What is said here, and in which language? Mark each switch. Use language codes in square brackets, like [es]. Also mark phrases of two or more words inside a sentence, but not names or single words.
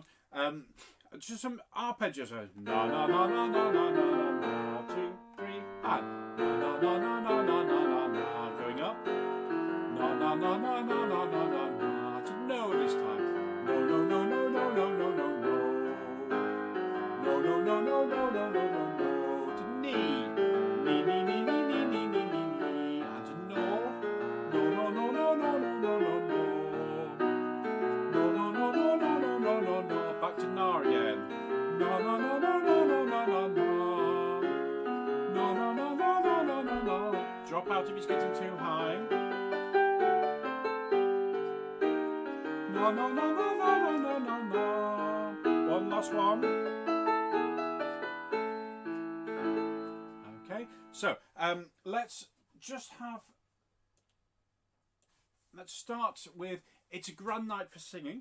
[en] Just some arpeggios. Na na na na na na na na. 2, 3, and na na na na na na na na. Going up. Na na na na na na na na na. To no this time. No no no no no no no no no. No no no no no no no no no. To knee. Knee knee knee knee knee knee knee knee. And to no. No no no no no no no no no. No no no no no no no no no. Back to na again. No no no no no no no no no. No no no no no no no no. Drop out if it's getting too high. No no no no no no no no no. One last one. Okay, so let's start with It's a Grand Night for Singing.